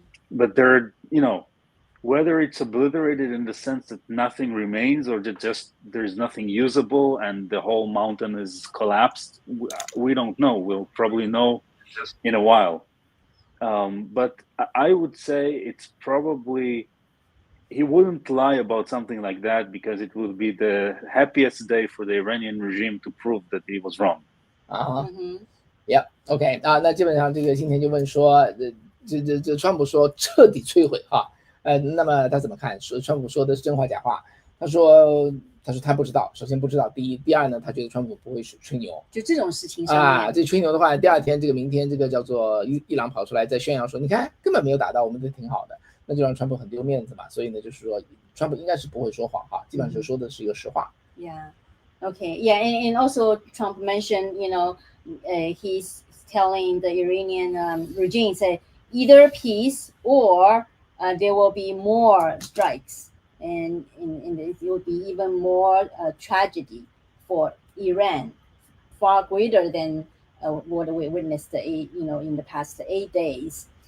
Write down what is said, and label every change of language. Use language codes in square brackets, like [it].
[en] But whether it's obliterated in the sense that nothing remains, or that just there's nothing usable and the whole mountain is collapsed, we don't know. We'll probably know in a while. But I would say it's probably, he wouldn't lie about something like that, because it will be the happiest day for the Iranian regime to prove that he was wrong. [zh] Yeah, OK 那基本上这个今天就问说，这川普说彻底摧毁哈，那么他怎么看？说川普说的是真话假话？他说他不知道，首先不知道，第一，第二呢，他觉得川普不会吹牛，就这种事情上面这吹牛的话，第二天明天这个叫做伊朗跑出来在宣扬说，你看根本没有打到，我们这挺好的，那就让川普很丢面子嘛。所以呢，就是说川普应该是不会说谎哈，基本上说的是一个实话。 [en] Yeah, okay, yeah, and also Trump mentioned, he's telling the Iranian regime, say either peace or there will be more strikes. And it will be even more tragedy for Iran, far greater than what we witnessed, in the past 8 days.